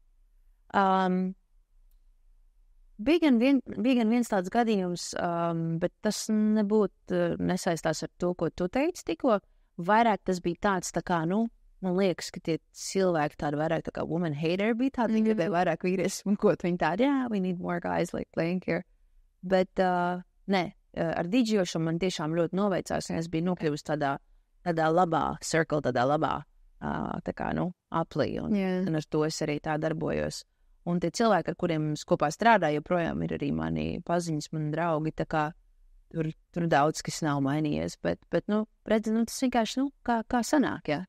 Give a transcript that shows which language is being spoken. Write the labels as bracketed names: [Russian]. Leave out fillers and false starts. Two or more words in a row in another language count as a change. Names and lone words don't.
[Latvian] Bija gan viens tāds gadījums, bet tas nebūtu nesaistās ar to, ko tu teici tikko. Vairāk tas bija tāds, tā kā, man liekas, ka tie cilvēki tādi vairāk tā kā [English] woman hater [Latvian] bija tādi, viņi gribēja vairāk vīrieši un ko viņi tādi, [English] we need more guys like playing here. [Latvian] Bet, nē, ar didžošanu man tiešām ļoti noveicās, un es biju nokļuvusi tādā labā circle, tādā labā, aplī, un ar to es arī tā darbojos. Un tie cilvēki, ar kuriem es kopā strādāju, joprojām ir arī mani paziņas, mani draugi, tā kā tur daudz, kas nav mainījies, bet redzi, tas vienkārši, kā sanāk, jā.